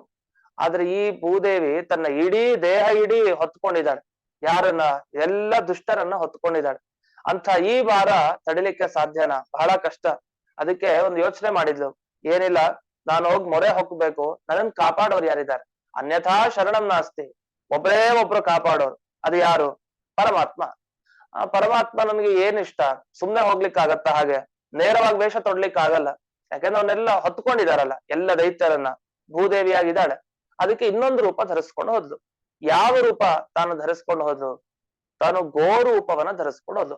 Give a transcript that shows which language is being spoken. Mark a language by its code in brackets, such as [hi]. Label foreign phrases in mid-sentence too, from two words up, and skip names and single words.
[kn] ಆದ್ರೆ ಈ ಭೂದೇವಿ ತನ್ನ ಇಡೀ ದೇಹ ಇಡೀ ಹೊತ್ಕೊಂಡಿದ್ದಾಳೆ. ಯಾರನ್ನ? ಎಲ್ಲ ದುಷ್ಟರನ್ನ ಹೊತ್ಕೊಂಡಿದ್ದಾಳೆ. ಅಂತ ಈ ಭಾರ ತಡಿಲಿಕ್ಕೆ ಸಾಧ್ಯನಾ? ಬಹಳ ಕಷ್ಟ. ಅದಕ್ಕೆ ಒಂದು ಯೋಚನೆ ಮಾಡಿದ್ಲು, ಏನಿಲ್ಲ, ನಾನು ಹೋಗಿ ಮೊರೆ ಹೊಕ್ಬೇಕು, ನನ್ನನ್ನು ಕಾಪಾಡೋರು ಯಾರಿದ್ದಾರೆ? [sa] ಅನ್ಯಥಾ ಶರಣಂ ನಾಸ್ತಿ. [kn] ಒಬ್ರು ಕಾಪಾಡೋರು. ಅದು ಯಾರು? ಪರಮಾತ್ಮ. ಆ ಪರಮಾತ್ಮ ನನ್ಗೆ ಏನ್ ಇಷ್ಟ? ಸುಮ್ನೆ ಹೋಗ್ಲಿಕ್ಕೆ ಆಗತ್ತ? ಹಾಗೆ ನೇರವಾಗಿ ವೇಷ ತೊಡ್ಲಿಕ್ಕೆ ಆಗಲ್ಲ. ಯಾಕಂದ್ರೆ ಅವನ್ನೆಲ್ಲ ಹೊತ್ಕೊಂಡಿದಾರಲ್ಲ ಎಲ್ಲ ದೈತ್ಯರನ್ನ. ಭೂದೇವಿಯಾಗಿದ್ದಾಳೆ. ಅದಕ್ಕೆ ಇನ್ನೊಂದು ರೂಪ ಧರಿಸ್ಕೊಂಡು ಹೋದ್ಲು. ಯಾವ ರೂಪ ತಾನು ಧರಿಸ್ಕೊಂಡು ಹೋದ್ಲು? ತಾನು ಗೋ ರೂಪವನ್ನ ಧರಿಸ್ಕೊಂಡು ಹೋದ್ಲು.